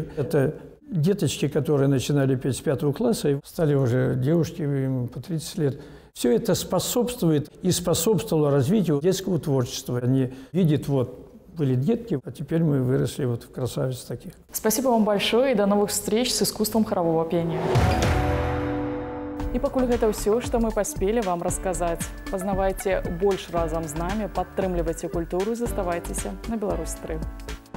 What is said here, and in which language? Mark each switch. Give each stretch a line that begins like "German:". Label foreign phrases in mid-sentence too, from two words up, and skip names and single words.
Russian: Это деточки, которые начинали петь с 5 класса, и стали уже девушки, им по 30 лет. Все это способствует и способствовало развитию детского творчества. Они видят, вот, были детки, а теперь мы выросли вот в красавиц таких. Спасибо вам большое и до новых встреч с искусством хорового пения.
Belarusian: І пакуль гэта ўсё, што мы паспелі вам расказаць. Пазнавайце больш разам з намі, падтрымлівайце культуру і заставайцеся на Беларусь 3.